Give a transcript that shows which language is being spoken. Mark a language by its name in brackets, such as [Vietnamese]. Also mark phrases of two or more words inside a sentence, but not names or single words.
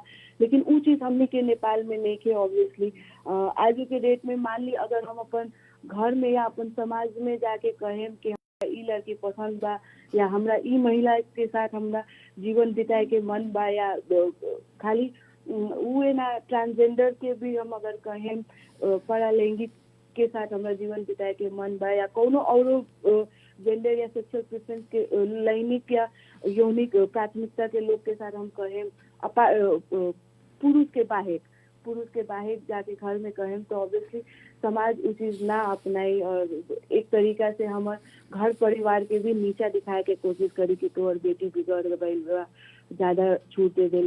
[Bhojpuri] लेकिन उ चीज हमने के नेपाल में नहीं के। ऑब्वियसली आज के डेट में मान ली अगर हम अपन घर में या अपन समाज में जाके कहें कि ई लड़की पसंद बा या हमरा ई महिला के साथ हमरा जीवन बिताए के मन बा, या खाली उहे ना ट्रांसजेंडर के भी हम अगर कहें पैरालैंगिक के साथ हमरा जीवन बिताए के मन बा, या कोनो औरो जेंडर या सेक्सुअल प्रेफरेंस के लैंगिक या यौनिक प्राथमिकता के लोग के साथ हम कहें पुरुष के बाहर जाके घर में कहें तो ऑब्वियसली समाज उ चीज ना अपनाई और एक तरीका से हमार घर परिवार के भी नीचा दिखाए के कोशिश करी कि तोहर बेटी बिगड़ गई बा, ज्यादा छूट दे देले।